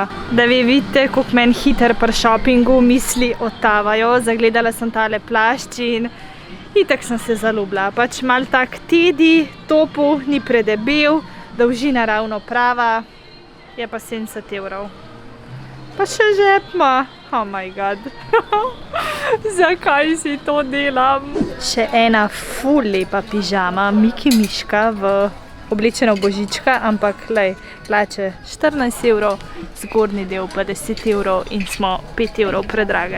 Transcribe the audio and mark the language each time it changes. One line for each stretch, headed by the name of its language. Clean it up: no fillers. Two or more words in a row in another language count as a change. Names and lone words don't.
Slovenian: Da vi vidite, koliko meni hiter pri šopingu misli odtavajo. Zagledala sem tale plašč in itak sem se zaljubila. Pač mal tak tedi, topu, ni predebel, dolžina ravno prava, je pa 70 evrov. Pa še žep ima.
English: Oh my god.
Slovenian: Zakaj si to delam? Še ena ful lepa pižama, Miki Miška oblečena v božička, ampak lej, plače 14 evrov, zgornji del pa 10 evrov in smo 5 evrov predrage.